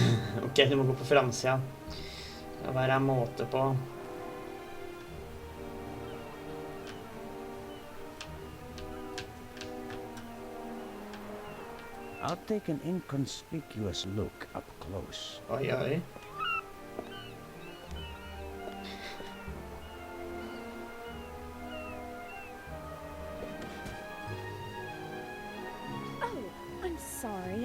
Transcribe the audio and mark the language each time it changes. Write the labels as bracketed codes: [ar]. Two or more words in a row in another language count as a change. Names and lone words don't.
[no] Ok, du må gå på framsida. Det var en måte på. [en] I'll take an inconspicuous look up close. Oi, oi. I'm sorry.